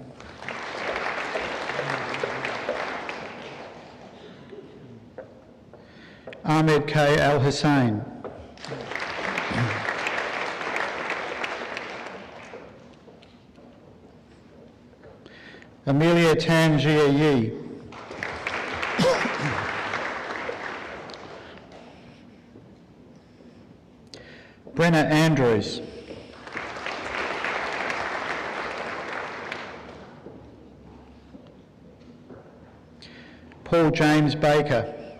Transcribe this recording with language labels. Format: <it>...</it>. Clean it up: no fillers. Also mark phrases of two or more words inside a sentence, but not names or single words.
<en>Ahmed K. Al-Hussein. Amelia Tan Jia Yi. Brenna Andrews. Paul James Baker.</en>